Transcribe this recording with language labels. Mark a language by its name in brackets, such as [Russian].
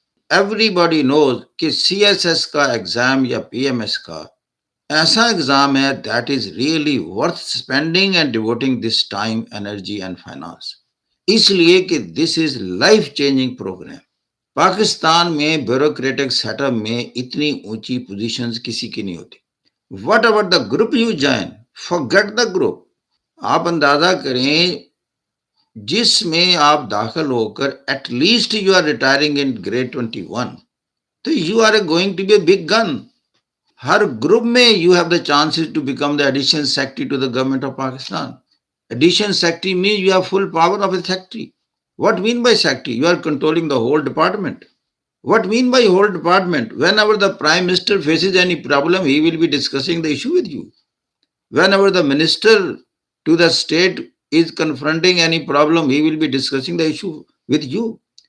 [English] everybody knows [Urdu] کہ CSS کا exam یا PMS کا ایسا ایگزام ہے [English] That is really worth spending and devoting this time, energy and finance. [Urdu] اس لیے کہ [English] This is life changing program. [Urdu] Pakistan میں بیوروکریٹک سیٹ اپ میں اتنی اونچی پوزیشنز کسی کی نہیں ہوتی. [English] Whatever the group you join, forget the group. [Urdu] آپ اندازہ کریں جس میں آپ داخل ہو کر [English] At least you are retiring in grade 21, تو you are going to be a big gun. [Urdu] Hare group میں [English] You have the chances to become the additional secretary to the government of Pakistan. Additional secretary means you have full power of a secretary. What mean by secretary? You are controlling the whole department. What mean by whole department? Whenever the Prime Minister faces any problem, he will be discussing the issue with you. Whenever the Minister to the state is confronting any problem, he will be discussing the issue with you.